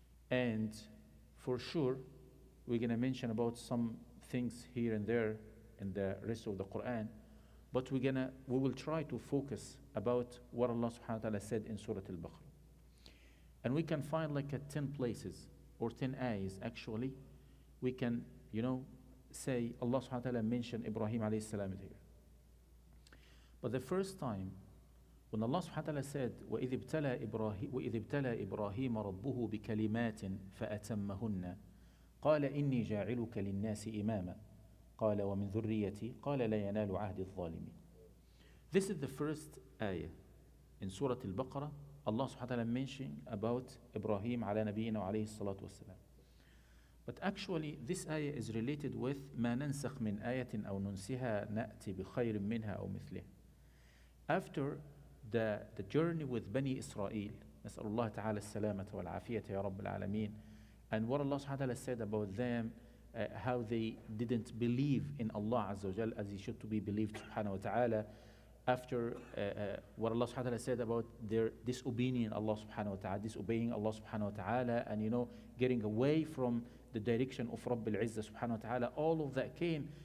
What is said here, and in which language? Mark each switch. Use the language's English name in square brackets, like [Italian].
[English] And for sure, we're going to mention about some things here and there in the rest of the Quran, but we will try to focus about what Allah subhanahu wa ta'ala said in Surah Al-Baqarah. And we can find like 10 places or 10 ayahs actually. We can, say Allah subhanahu wa ta'ala mentioned Ibrahim alayhi salam here. But the first time when Allah subhanahu wa ta'ala said [Arabic] وَإِذِ ابْتَلَى إِبْرَاهِيمَ رَبُّهُ بِكَلِمَاتٍ فَأَتَمَّهُنَّ قَالَ إِنِّي جَاعِلُكَ لِلنَّاسِ إِمَامًا قَالَ وَمِنْ ذُرِّيَّتِي قَالَ لَا يَنَالُ عَهْدِ الظَّالِمِينَ. [English] This is the first ayah in Surah Al-Baqarah. Allah subhanahu wa ta'ala mentioned about Ibrahim ala nabiyina wa alayhi salatu wassalam. But actually, this ayah is related with [Arabic] ما ننسخ من آية أو ننسها نأتي بخير منها أو مثلها. [English] After the journey with Bani Israel, [Arabic] نسأل الله تعالى السلامة والعافية يا رب العالمين, [English] and what Allah subhanahu wa ta'ala said about them, how they didn't believe in Allah Azza wa Jal as he should to be believed subhanahu wa ta'ala. After what Allah subhanahu wa ta'ala said about their disobeying Allah subhanahu wa ta'ala, disobeying Allah subhanahu wa ta'ala, and getting away from the direction of Rabb al-Izzah subhanahu wa ta'ala, all of that came.